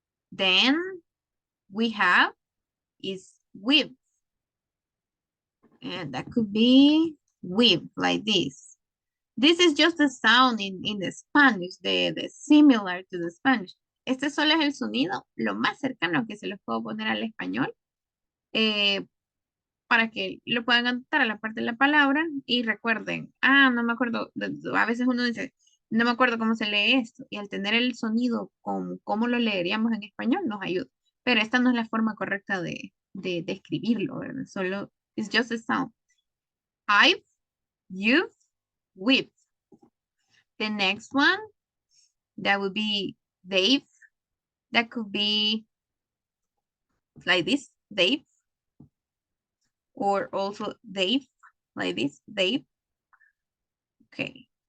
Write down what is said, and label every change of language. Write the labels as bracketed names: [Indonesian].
[English] Then we have is with. And that could be with, like this. This is just the sound in the Spanish, the similar to the Spanish. [Spanish] Este solo es el sonido, lo más cercano que se los puedo poner al español, para que lo puedan anotar a la parte de la palabra y recuerden, no me acuerdo, a veces uno dice, no me acuerdo cómo se lee esto, y al tener el sonido con cómo lo leeríamos en español nos ayuda. Pero esta no es la forma correcta de escribirlo, ¿verdad? Solo, [English] it's just a sound. I've, you've, we've. The next one, that would be they've. That could be like this, they've. Or also they've, like this, they've. Okay.